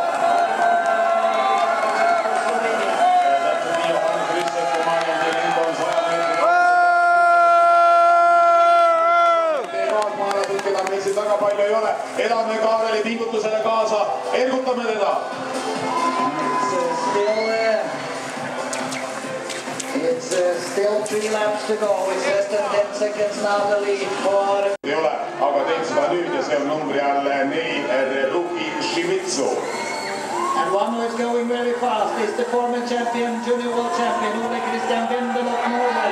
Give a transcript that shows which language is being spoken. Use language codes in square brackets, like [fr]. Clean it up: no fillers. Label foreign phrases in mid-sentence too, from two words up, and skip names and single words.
[et] Väga palju ei ole. Elame Kaareli pingutusele kaasa. Ergutame teda. [en] It's still 3 laps to go. It's less than 10 seconds now the lead for... [et] Ei ole, aga teeb seda nüüd ja see on numbri all 4 Ruki Šimitsu. [en] And one who is going very fast is the former champion, junior world champion, Ole Christian Wendel of Norway.